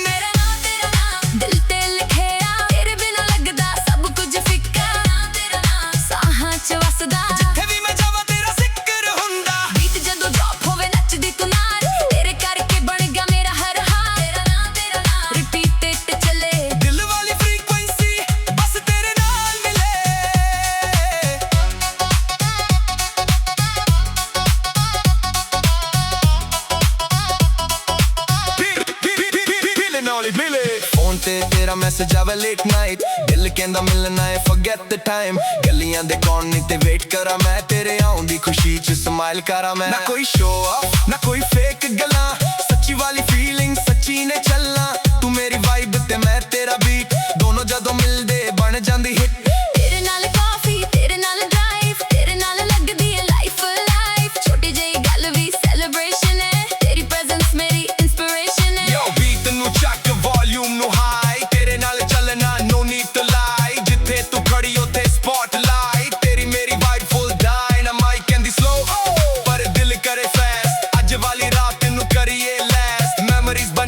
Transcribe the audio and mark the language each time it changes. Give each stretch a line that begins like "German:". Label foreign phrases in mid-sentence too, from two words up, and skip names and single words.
Punjabi: ਤੇਰਾ ਨਾਂ ਦਿਲ ਤੇ ਲਿਖਿਆ ਤੇਰੇ ਬਿਨਾਂ ਲੱਗਦਾ ਸਭ ਕੁਝ ਫਿੱਕਾ ਤੇਰਾ ਨਾਂ ਸਾਹਾਂ 'ਚ ਵਸਦਾ ਜਿੱਥੇ ਵੀ ਮੈਂ ਜਾਵਾਂ ਤੇਰਾ ਜ਼ਿਕਰ ਹੁੰਦਾ ਬੀਟ ਜਦੋਂ ਡ੍ਰੌਪ ਹੋਵੇ ਨੱਚਦੀ ਤੂੰ ਨਾਲ ਤੇਰੇ ਕਰਕੇ ਬਣ ਗਿਆ ਮੇਰਾ ਹਰ ਹਾਲ ਤੇਰਾ ਨਾਂ ਰਿਪੀਟ ਤੇ ਚੱਲੇ ਦਿਲ ਵਾਲੀ ਫ੍ਰੀਕੁਐਂਸੀ ਬਸ ਤੇਰੇ ਨਾਲ ਮਿਲੇ
English: feeling all it
Punjabi: ਮਿਲੇ ਫੋਨ ਤੇ ਤੇਰਾ ਮੈਸੇਜ ਆਵੇ
English: late night
Punjabi: ਦਿਲ ਕਹਿੰਦਾ ਮਿਲਣਾ ਏ
English: forget the time
Punjabi: ਗਲੀਆਂ ਦੇ ਕੋਨੇ ਤੇ ਵੇਟ ਕਰਾਂ ਮੈਂ ਤੇਰੇ ਆਉਣ ਦੀ ਖੁਸ਼ੀ 'ਚ ਸਮਾਈਲ ਕਰਾਂ ਮੈਂ ਨਾ ਕੋਈ
English: show off
Punjabi: ਨਾ ਕੋਈ ਫੇਕ ਗੱਲਾਂ ਸੱਚੀ ਵਾਲੀ ਫੀਲਿੰਗ ਸੱਚੀ ਨੇ ਚੱਲਾਂ ਤੂੰ ਮੇਰੀ ਵਾਈਬ ਤੇ ਮੈਂ ਤੇਰਾ ਬੀਟ ਦੋਨੋਂ ਜਦੋਂ ਮਿਲਦੇ ਬਣ ਜਾਂਦੀ ਹਿੱਟ ਤੇਰੇ ਨਾਲ ਕਾਫੀ ਤੇਰੇ ਨਾਲ ਡਰਾਈਵ ਤੇਰੇ ਨਾਲ ਲੱਗਦੀ ਏ
English: life life
Punjabi: ਛੋਟੀ ਜਿਹੀ ਗੱਲ ਵੀ ਸੈਲੀਬ੍ਰੇਸ਼ਨ ਹੈ ਤੇਰੀ ਪ੍ਰੈਜ਼ੈਂਸ ਮੇਰੀ ਇੰਸਪੀਰੇਸ਼ਨ ਹੈ
English: yo beat
Punjabi: ਨੂੰ ਚੱਕ ਵੋਲਿਊਮ ਨੂੰ ਹਾਈ ਤੇਰੇ ਨਾਲ ਚੱਲਣਾ
English: no need to lie
Punjabi: ਜਿੱਥੇ ਤੂੰ ਖੜੀ ਉੱਥੇ ਸਪੌਟਲਾਈਟ ਤੇਰੀ ਮੇਰੀ ਵਾਈਬ
English: full dynamite
Punjabi: ਕਹਿੰਦੀ ਸਲੋ ਪਰ ਦਿਲ ਕਰੇ ਫਾਸਟ ਅੱਜ ਵਾਲੀ ਰਾਤ ਨੂੰ ਕਰੀਏ
English: less memories